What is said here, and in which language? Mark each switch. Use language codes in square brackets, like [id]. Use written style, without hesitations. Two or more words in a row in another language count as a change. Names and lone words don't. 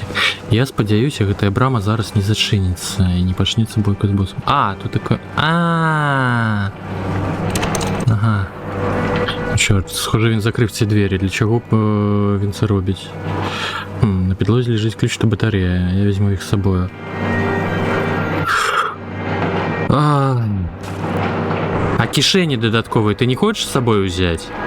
[be] Я спадзяюся, гэтая брама зараз не зачынится и не пачнецца бойка з боссом. А, тут такое... Ага. [uk] Чорт, схоже, він закрив ці двері. Для чого б він це робить? На підлозі лежить ключ та батарея. Я візьму їх з собою. А кишені додаткові ти не хочеш з собою взяти?